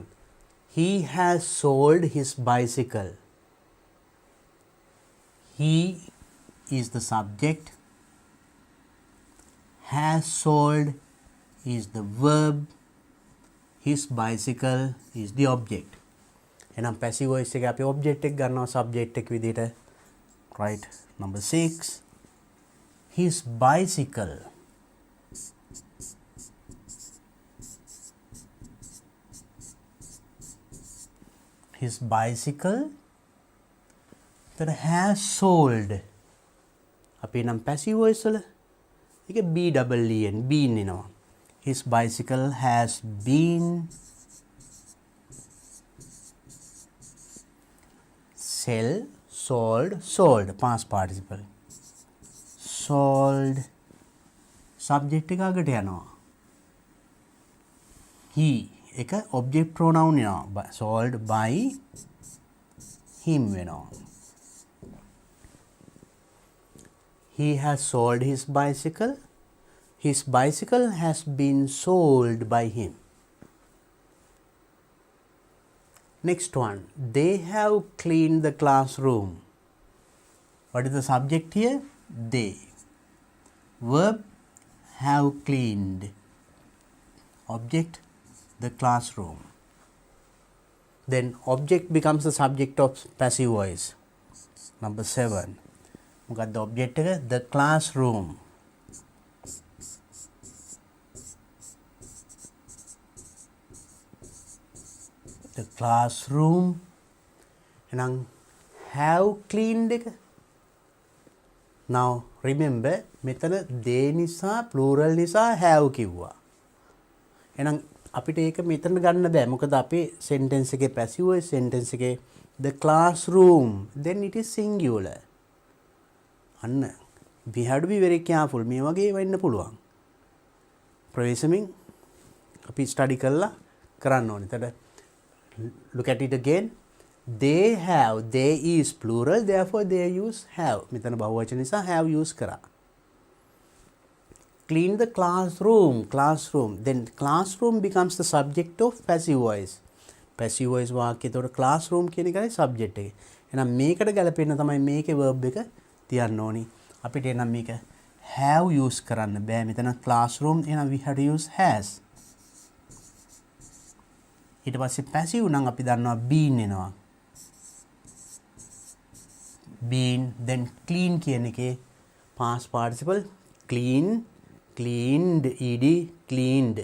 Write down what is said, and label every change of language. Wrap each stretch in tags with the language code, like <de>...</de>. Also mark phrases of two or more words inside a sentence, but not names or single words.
<en>He has sold his bicycle. He is the subject. Has sold is the verb. His bicycle is the object.</en> <si>එනම්</si> <en>passive voice</en> <si>එක අපි object එක ගන්නවා subject එක විදිහට.</si> <en>Right. Number 6. His bicycle. His bicycle that has sold.</en> <si>අපි නම්</si> <en>passive voice</en> <si>වල ඒක</si> <en>BEEN been</en> <si>එනවා.</si> <en>His bicycle has been sold past participle.</en> <si>Sold subject එක අගට යනවා.</si> <en>He එක object pronoun වෙනවා. Sold by him වෙනවා. He has sold his bicycle. His bicycle has been sold by him. Next one. They have cleaned the classroom. What is the subject here? They. Verb have cleaned. Object the classroom. Then object becomes the subject of passive voice. Number 7.</en> <si>මොකක්ද object එක?</si> <en>The classroom. The classroom.</en> <si>එහෙනම්</si> <en>have cleaned</en> <si>එක.</si> <en>Now remember මෙතන they නිසා plural නිසා have කිව්වා.</en> <si>එහෙනම් අපිට ඒක මෙතන ගන්න බෑ. මොකද අපේ</si> <en>sentence එකේ passive voice sentence එකේ the classroom then it is singular. අන්න we have to be very careful.</en> <si>මේ වගේ වෙන්න පුළුවන්. ප්‍රවේශමින් අපි study කරලා කරන්න ඕනේ.</si> <en>එතකොට look at it again. They have, they is plural, therefore they use have.</en> <si>මෙතන බහුවචන නිසා have use කරා.</si> <en>clean the classroom. Then classroom becomes the subject of passive voice. passive voice</en> <si>වාක්‍යය එතකොට classroom කියන එකයි subject එක. එහෙනම් මේකට ගැලපෙන්න තමයි මේකේ verb එක තියන්න ඕනි. අපිට එනම් මේක have use කරන්න බෑ.</si> <en>මෙතන classroom එහෙනම් we have to use has.</en> <si>ඊට පස්සේ passive නම් අපි දන්නවා been එනවා.</si> <en>been then clean කියන එකේ past participle cleaned ed cleaned.</en>